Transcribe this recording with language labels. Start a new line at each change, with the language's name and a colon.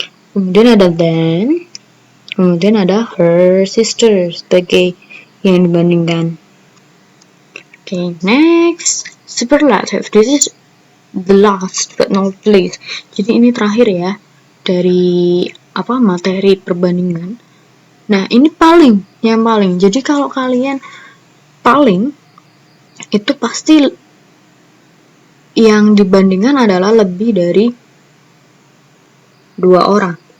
Indonesian: Kemudian ada then, kemudian ada her sister sebagai yang dibandingkan.
English: Okay, next, superlative. This is the last but not least.
Indonesian: Jadi ini terakhir ya dari materi perbandingan. Nah, ini yang paling. Jadi kalau kalian paling itu pasti yang dibandingkan adalah lebih dari 2 orang.